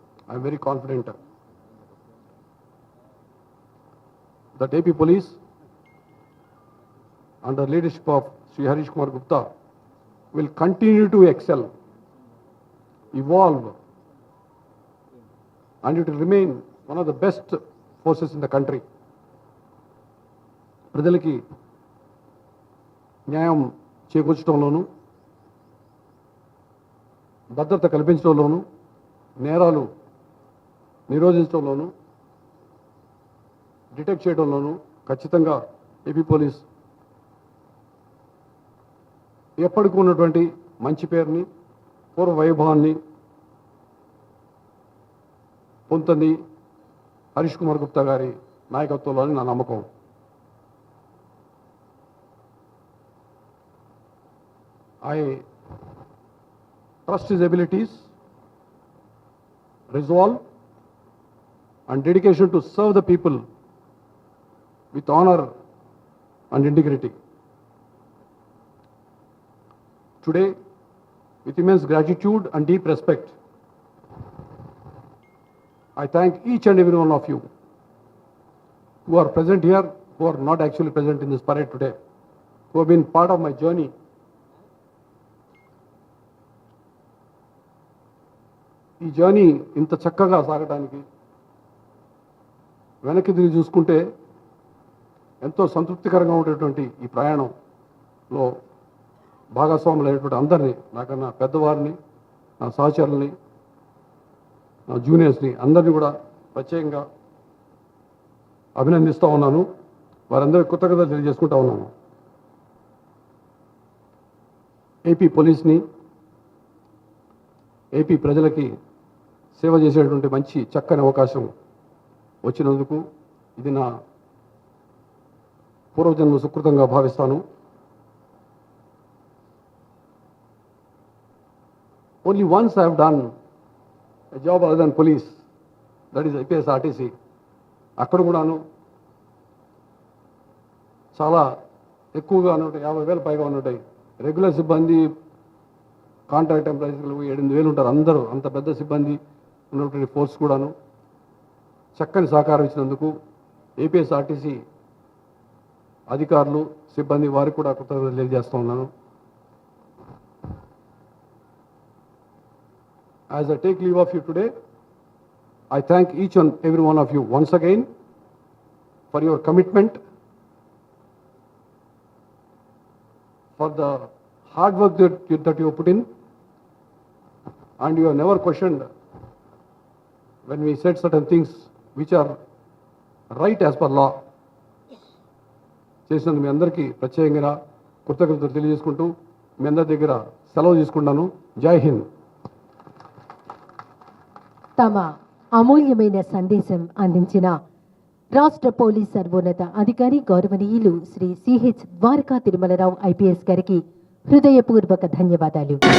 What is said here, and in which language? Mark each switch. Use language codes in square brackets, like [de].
[en] I'm very confident that AP Police under leadership of Sri Harish Kumar Gupta will continue to excel, evolve, and it will remain one of the best forces in the country. [te] ప్రజలకి న్యాయం చేకూర్చడంలోనూ, భద్రత కల్పించడంలోనూ, నేరాలు నిరోధించడంలోనూ, detect చేయడంలోనూ ఖచ్చితంగా AP police ఎప్పటికీ ఉన్నటువంటి మంచి పేరుని, పూర్వ వైభవాన్ని పొందుతుంది హరీష్ కుమార్ గుప్తా గారి నాయకత్వంలోని నా నమ్మకం. [en] I trust his abilities, resolve, and dedication to serve the people with honor and integrity. Today, with immense gratitude and deep respect, I thank each and every one of you who are present here, who are not actually present in this parade today, who have been part of my journey. [te] ఈ journey ఇంత చక్కగా సాగడానికి వెనక్కి తిరిగి చూసుకుంటే ఎంతో సంతృప్తికరంగా ఉండేటువంటి ఈ ప్రయాణంలో భాగస్వాములైనటువంటి అందరినీ, నాకన్నా పెద్దవారిని, నా సహచరుల్ని, నా జూనియర్స్ని అందరినీ కూడా ప్రత్యేకంగా అభినందిస్తూ ఉన్నాను. వారందరికీ కృతజ్ఞతలు తెలియజేసుకుంటా ఉన్నాను. ఏపీ పోలీస్ని, ఏపీ ప్రజలకి సేవ చేసేటువంటి మంచి చక్కని అవకాశం వచ్చినందుకు ఇది నా పూర్వజన్మ సుకృతంగా భావిస్తాను. [en] Only once I have done a job other than police, that is IPS RTC. [te] అక్కడ కూడాను చాలా ఎక్కువగా ఉంటాయి, 50,000 పైగా ఉంటాయి. రెగ్యులర్ సిబ్బంది, కాంట్రాక్ట్ ఎంప్లాయీస్లు 8,000 ఉంటారు. అందరూ అంత పెద్ద సిబ్బంది ఉన్నటువంటి ఫోర్స్ కూడాను చక్కని సహకారం ఇచ్చినందుకు ఏపీఎస్ఆర్టీసీ అధికారులు, సిబ్బంది వారికి కూడా కృతజ్ఞతలు తెలియజేస్తూ ఉన్నాను. [en] As I take leave of you today, I thank each and every one of you once again for your commitment, for the hard work that you have put in, and you have never questioned when we said certain things which are right as per law. [te] చేసినందుకు మీ అందరికీ ప్రత్యేకంగా కృతజ్ఞతలు తెలియజేసుకుంటూ మీ అందరి దగ్గర సెలవు తీసుకుంటాను. జై హింద్. తమ అమూల్యమైన సందేశం అందించిన రాష్ట్ర పోలీస్ సర్వోన్నత అధికారి గౌరవనీయులు శ్రీ సిహెచ్ ద్వారకా తిరుమలరావు ఐపీఎస్ గారికి హృదయపూర్వక ధన్యవాదాలు.